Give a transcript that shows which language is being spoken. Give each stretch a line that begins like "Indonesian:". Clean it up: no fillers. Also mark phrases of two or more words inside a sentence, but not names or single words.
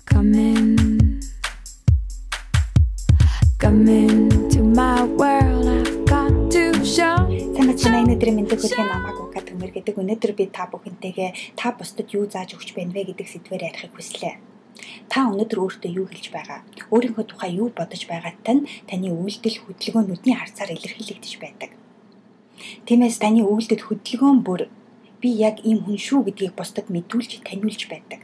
English: Come into my world, I've got to show.
Mongolian: Санацнаа өнөөдрийн мэндийг хүргэх намайг угаа төмөр гэдэг. Өнөөдөр би та бүхэнтэйгээ та бусдад юу зааж өгч байна вэ гэдэг сэдвээр ярихыг хүслээ. Та өнөөдөр өөртөө юу хэлж байгаа? Өөрийнхөө тухай юу бодож байгаатай нь таны үйлдэл хөдөлгөөнүүдний харцаар илэрхийлэгдэж байдаг. Тиймээс таны үйлдэл хөдөлгөөн бүр би яг ийм хүн шүү гэдгийг бусдад мэдүүлж таниулж байдаг.